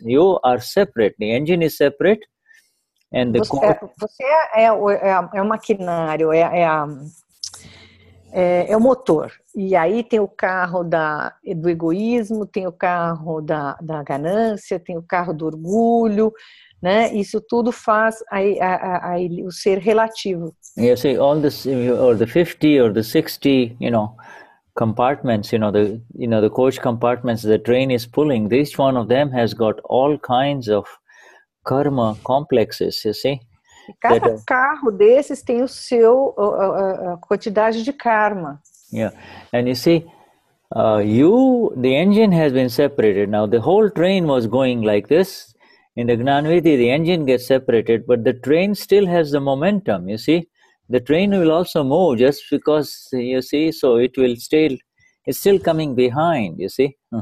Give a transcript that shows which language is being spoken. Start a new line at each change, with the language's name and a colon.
English: You are separate, the engine is separate, and the
Portuguese: você é o maquinário, é o motor. E aí tem o carro do egoísmo, tem o carro da ganância, tem o carro do orgulho, né? Isso tudo faz o ser relativo.
English: You see, all this, or the 50 or the 60, compartments, the coach compartments the train is pulling, each one of them has got all kinds of karma complexes, you see.
Portuguese: E cada carro desses tem o seu quantidade de karma.
English: Yeah, and you see, the engine has been separated. Now the whole train was going like this. In the Gnanvidhi, the engine gets separated, but the train still has the momentum, you see. The train will also move just because, you see, so it's still coming behind, you see.